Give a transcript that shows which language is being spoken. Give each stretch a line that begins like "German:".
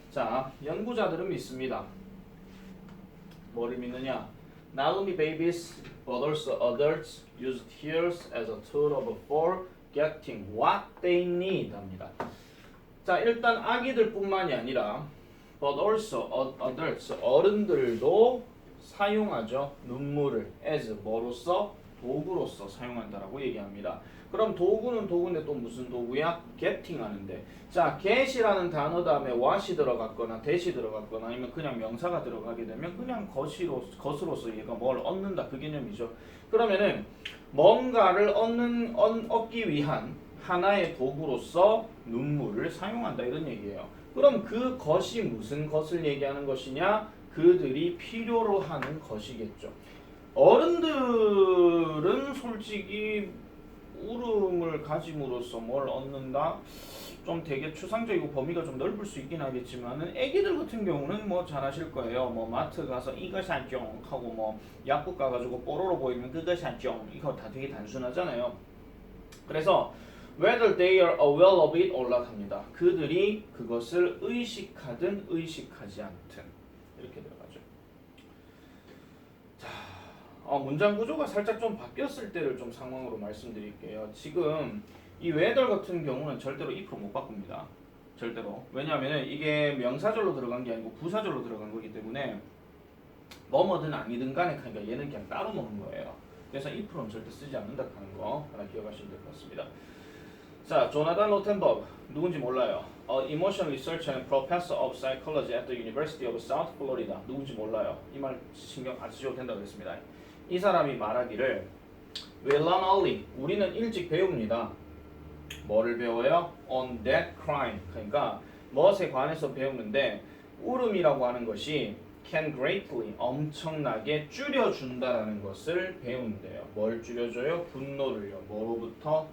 Korean: 자, 연구자들은 믿습니다. 뭐를 믿느냐?
English: Not only babies, but also adults use tears as a tool for getting what they need
Korean: 합니다. 자, 일단 아기들뿐만이 아니라
English: but also adults,
Korean: 어른들도 사용하죠. 눈물을 as 뭐로서? 도구로서 사용한다라고 얘기합니다. 그럼 도구는 도구인데 또 무슨 도구야? getting 하는데 자, get이라는 단어 다음에 what이 들어갔거나 that이 들어갔거나 아니면 그냥 명사가 들어가게 되면 그냥 것으로서 얘가 뭘 얻는다 그 개념이죠. 그러면은 뭔가를 얻기 위한 하나의 도구로서 눈물을 사용한다 이런 얘기예요. 그럼 그 것이 무슨 것을 얘기하는 것이냐? 그들이 필요로 하는 것이겠죠. 어른들은 솔직히 울음을 가짐으로써 뭘 얻는다? 좀 되게 추상적이고 범위가 좀 넓을 수 있긴 하겠지만은 애기들 같은 경우는 뭐 잘 아실 거예요. 뭐 마트 가서 이거 샀죠 하고 뭐 약국 가가지고 뽀로로 보이면 그거 샀죠. 이거 다 되게 단순하잖아요.
English: 그래서 whether they are aware of it or not
Korean: 합니다. 그들이 그것을 의식하든 의식하지 않든 이렇게 들어가죠. 자, 문장 구조가 살짝 좀 바뀌었을 때를 좀 상황으로 말씀드릴게요. 지금 이 whether 같은 경우는 절대로 if로 못 바꿉니다. 절대로. 왜냐하면 이게 명사절로 들어간 게 아니고 부사절로 들어간 거기 때문에 뭐뭐든 아니든 간에 그러니까 얘는 그냥 따로 놓는 거예요. 그래서 if는 절대 쓰지 않는다 하는 거 하나 기억하시면 될 것 같습니다. 자, 조나단 로텐버그 누군지 몰라요.
English: Emotion Researcher and Professor of Psychology at the University of South Florida
Korean: 누군지 몰라요. 이 말 신경 안 쓰셔도 된다고 했습니다. 이 사람이 말하기를
English: We learn early.
Korean: 우리는 일찍 배웁니다. 뭐를 배워요?
English: On that crime.
Korean: 그러니까 무엇에 관해서 배우는데 울음이라고 하는 것이
English: can greatly
Korean: 엄청나게 줄여준다라는 것을 배운대요. 뭘 줄여줘요? 분노를요. 뭐로부터?